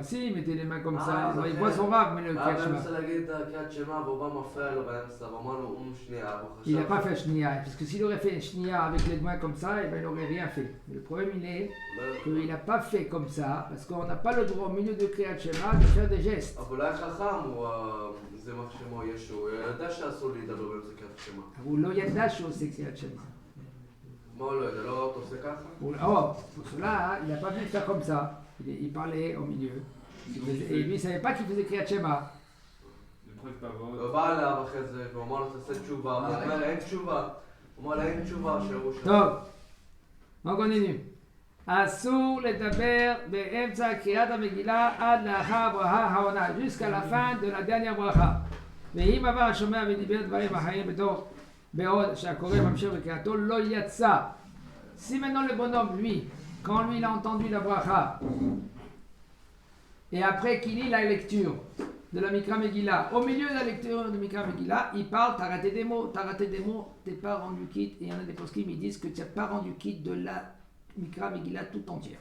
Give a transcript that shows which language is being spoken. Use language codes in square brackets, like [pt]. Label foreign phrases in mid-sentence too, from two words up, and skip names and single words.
[fr] Si, il mettait les mains comme ça, il voit son rab, mais le [he] קריאת שמע. [fr] Il n'a pas fait Shnia, parce que s'il aurait fait Shnia avec les mains comme ça, il n'aurait rien fait. Mais le problème il est qu'il n'a pas fait comme ça, parce qu'on n'a pas le droit au milieu du [he] קריאת שמע [fr] de faire des gestes. [he] הוא לא ידע שהוא עושה קריאת שמע. [fr] Pour cela, il n'a pas pu faire comme ça. Il parlait au milieu. Et lui, il ne savait pas qu'il faisait [he] קריאת שמע. טוב, [fr] on continue. [he] אסור לדבר באמצע קריאת המגילה עד לאחר ברכה העונה, [fr] jusqu'à la fin de la dernière ברכה. [he] ואם עבר השומע ודיבר דברים אחרים בעוד שהקורא ממשיך בקריאתו לא יצא. [fr] Si maintenant le bonhomme, lui, quand lui il a entendu la bracha, et après qu'il lit la lecture de la [he] מקרא מגילה, [fr] au milieu de la lecture de [he] מקרא מגילה, [fr] il parle, t'as raté des mots, t'es pas rendu quitte, et il y en a des poskim qui disent que tu n'as pas rendu quitte de la Mikra Megillah tout entière.